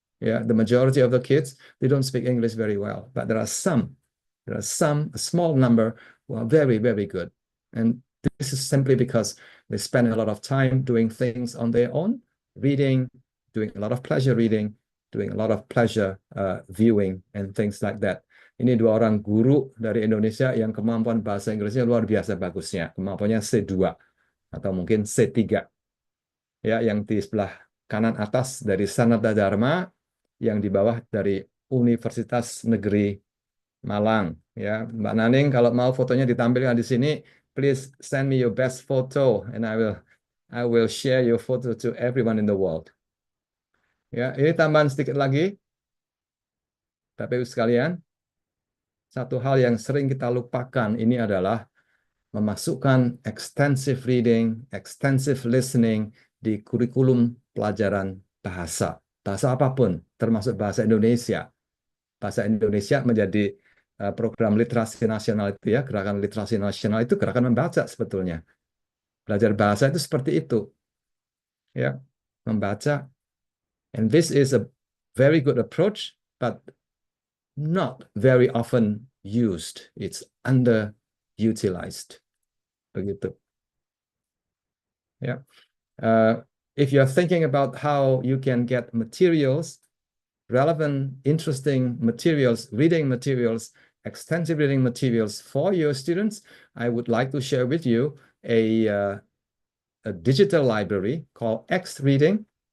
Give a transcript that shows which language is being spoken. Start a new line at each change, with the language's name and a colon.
English: Yeah, the majority of the kids, they don't speak English very well, but there are some, a small number who are very, very good. And this is simply because they spend a lot of time doing things on their own, reading, doing a lot of pleasure reading, doing a lot of pleasure viewing, and things like that.
Indonesian: Ini dua orang guru dari Indonesia yang kemampuan bahasa Inggrisnya luar biasa bagusnya. Kemampuannya C2 atau mungkin C3. Ya, yang di sebelah kanan atas dari Sanata Dharma, yang di bawah dari Universitas Negeri Malang. Ya, Mbak Naning, kalau mau fotonya ditampilkan di sini,
English: please send me your best photo and I will share your photo to everyone in the world.
Indonesian: Ya, ini tambahan sedikit lagi. Bapak Ibu sekalian, satu hal yang sering kita lupakan ini adalah memasukkan extensive reading, extensive listening di kurikulum pelajaran bahasa. Bahasa apapun, termasuk bahasa Indonesia. Bahasa Indonesia menjadi program literasi nasional itu ya, gerakan literasi nasional itu gerakan membaca sebetulnya. Belajar bahasa itu seperti itu. Ya, membaca.
English: And this is a very good approach, but not very often used. It's underutilized.
Indonesian: Begitu.
English: Yeah. If you're thinking about how you can get materials, relevant, interesting materials, reading materials, extensive reading materials for your students, I would like to share with you a digital library called X Reading.